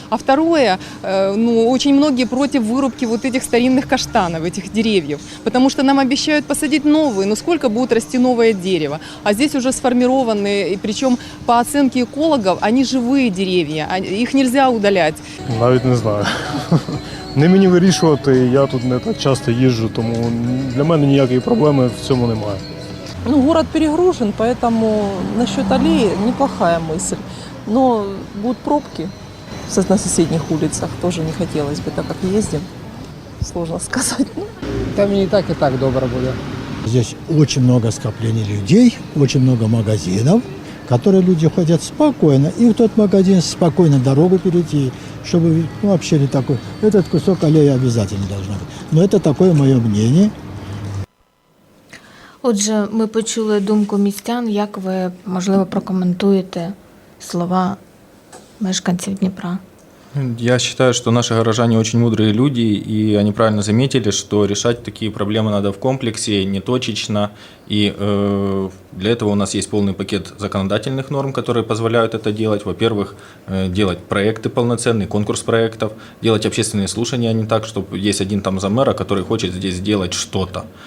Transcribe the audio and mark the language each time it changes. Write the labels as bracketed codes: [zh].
[ru] А второе, очень многие против вырубки вот этих старинных каштанов, этих деревьев, потому что нам обещают посадить новые. Но сколько будет расти новое дерево? А здесь уже сформированные, и причем по оценке экологов, они живые деревья, их нельзя удалять. [uk] Навіть не знаю. Не мені вирішувати, я тут не так часто їжджу, тому для мене ніякої проблеми в цьому немає. [ru] Ну, город перегружен, поэтому насчет аллеи неплохая мысль. Но будут пробки на соседних улицах, тоже не хотелось бы, так как ездим. Сложно сказать. Там и так добро будет. Здесь очень много скоплений людей, очень много магазинов, в которые люди ходят спокойно. И в тот магазин спокойно дорогу перейти, чтобы вообще не такой. Этот кусок аллеи обязательно должен быть. Но это такое мое мнение. [uk] Отже, ми почули думку містян. Як ви, можливо, прокоментуєте слова мешканців Дніпра? [ru] Я считаю, что наши горожане очень мудрые люди, и они правильно заметили, что решать такие проблемы надо в комплексе, не точечно. И для этого у нас есть полный пакет законодательных норм, которые позволяют это делать. Во-первых, делать проекты полноценные, конкурс проектов, делать общественные слушания, а не так, чтобы есть один там замэра, который хочет здесь сделать что-то.